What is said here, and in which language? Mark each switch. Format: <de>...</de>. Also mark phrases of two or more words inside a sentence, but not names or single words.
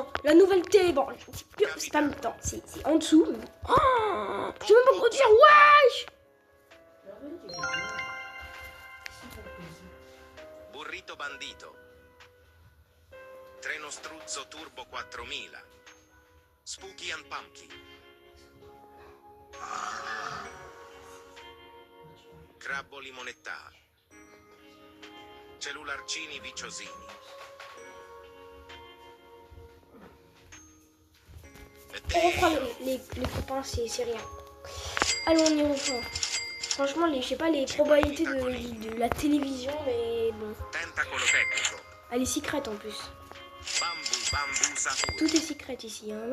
<fr>La nouvelle télé, bon, c'est pas mi-temps, c'est en dessous. Oh, je sais même pas quoi dire, wesh! Burrito bandito. Treno struzzo turbo 4000. Spooky and pumpkin. Crabbo limonetta. Cellularcini viciosini. On reprend les copains, c'est rien. Allons, on y reprend. Franchement, je sais pas les probabilités de la télévision, mais bon. Elle est secrète en plus. Tout est secret ici, hein.</fr>